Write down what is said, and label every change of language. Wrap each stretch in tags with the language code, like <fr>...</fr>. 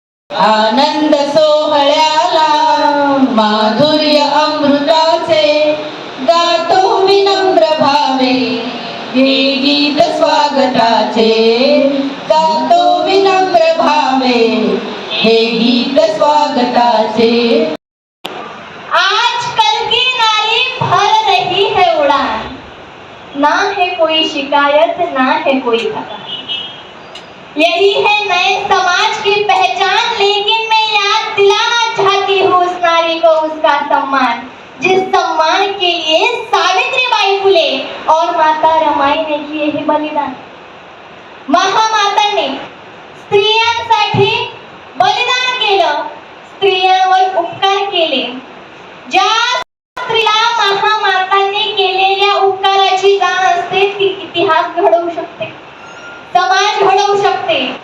<mr>आनंद सोहळ्याला माधुर्य अमृताचे गातो विनम्र भावे हे गीत स्वागताचे. गातो विनम्र भावे हे गीत स्वागताचे.</mr> <hi>आजकल की नारी भर रही है उड़ान, ना है कोई शिकायत ना है कोई थकान. यही है नए समाज की पहचान, लेकिन मैं याद दिलाना चाहती हूँ उस नारी को उसका सम्मान जिस सम्मान के लिए सावित्रीबाई फुले और माता रमाई ने किए हे बलिदान.</hi> <mr>महामातांनी स्त्रियांसाठी बलिदान केलं, स्त्रियांवर उपकार केले. ज्या स्त्रीला महामातांनी केलेल्या उपकाराची जाण असते ती इतिहास घडवू शकते, समाज घडवू शकते.</mr>